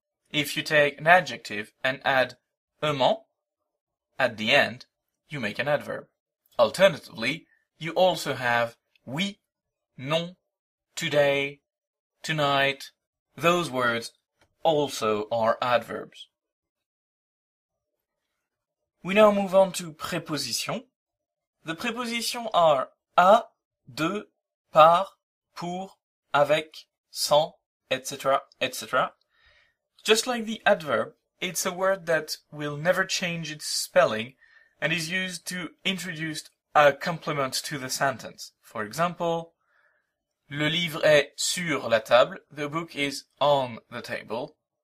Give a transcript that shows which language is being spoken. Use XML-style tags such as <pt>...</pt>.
<en>If you take an adjective and add ment at the end, you make an adverb. Alternatively, you also have oui, non, today, tonight. Those words also are adverbs. We now move on to prépositions. The prépositions are à, de, par, pour, avec, sans, etc., etc. Just like the adverb, it's a word that will never change its spelling and is used to introduce a complement to the sentence. For example,</en> <fr>le livre est sur la table,</fr> <en>the book is on the table.</en>